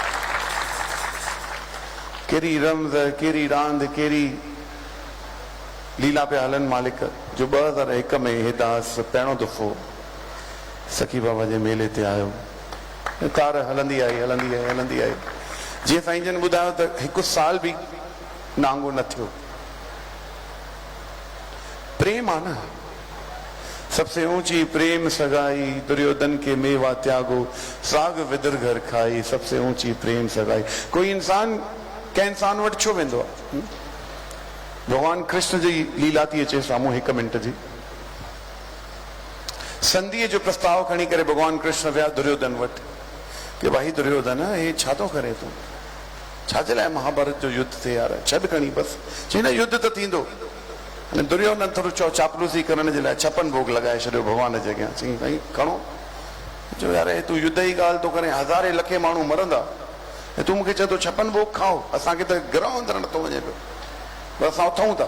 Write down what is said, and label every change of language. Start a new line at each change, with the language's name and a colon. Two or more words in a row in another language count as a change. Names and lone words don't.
Sindhi: कहिड़ी रमज़, कहिड़ी रांदि, कहिड़ी लीला पे हलन मालिक जो 2001 में हिदास पहिरों दफ़ो सखी बाबा जे मेले ते आयो, कार हलंदी आई जीअं साईं जन ॿुधायो त 1 साल बि नांगो न थियो। प्रेम आ न,
Hindi: सबसे ऊंची प्रेम सगाई, दुर्योधन के मेवा त्यागो, साग विदुर घर खाई, सबसे ऊंची प्रेम सगाई।
Sindhi: कोई इंसान कंहिं इंसान वटि छो वेंदो आहे? भगवान कृष्ण जी लीला थी अचे साम्हूं 1 मिंट जी। संधीअ जो प्रस्ताव खणी करे भगवान कृष्ण विया दुर्योधन वटि कि भाई दुर्योधन हे छा थो करे तूं, छाजे लाइ महाभारत जो युद्ध थिए यार, छॾ खणी बसि। चई न युद्ध त थींदो। दुर्योधन थोरो चापलूसी करण जे लाइ 56 भोग लॻाए छॾियो भगवान जे अॻियां। चई साईं खणो। चयो यार तूं युद्ध जी ॻाल्हि तो करे, हज़ारे लखे माण्हू मरंदा, तूं मूंखे चए थो 56 भोग खाओ, असांखे त गिरह अंदरि नथो वञे पियो, पर असां उथूं था।